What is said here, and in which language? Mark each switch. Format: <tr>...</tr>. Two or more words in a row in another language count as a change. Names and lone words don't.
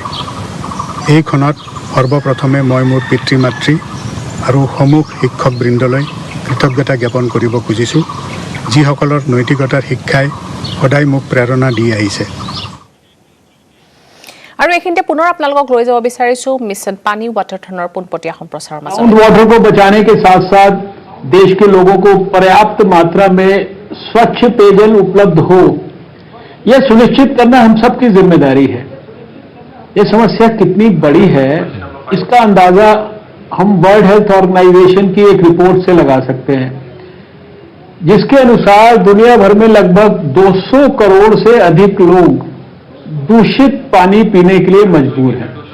<as>এই ক্ষণত সৰ্বপ্ৰথমে মই মোৰ পিতৃ মাতৃ আৰু সমূহ শিক্ষকবৃন্দলৈ কৃতজ্ঞতা জ্ঞাপন কৰিব খুজিছোঁ, যিসকলৰ নৈতিকতাৰ শিক্ষাই সদায় মোক প্ৰেৰণা দি আহিছে। আৰু এইখিনিতে পুনৰ আপোনালোকক লৈ যাব বিচাৰিছোঁ মিছন পানী ৱাটাৰথনৰ পোনপটীয়া সম্প্ৰচাৰৰ মাজত।</as> <en>ground water</en> <hi>को बचाने के साथ साथ देश के लोगों को पर्याप्त मात्रा में स्वच्छ पेयजल उपलब्ध हो, यह सुनिश्चित करना हम सबकी जिम्मेदारी है। यह समस्या कितनी बड़ी है इसका अंदाजा हम वर्ल्ड हेल्थ ऑर्गेनाइजेशन की एक रिपोर्ट से लगा सकते हैं, जिसके अनुसार दुनिया भर में लगभग 200 करोड़ से अधिक लोग दूषित पानी पीने के लिए मजबूर हैं।</hi>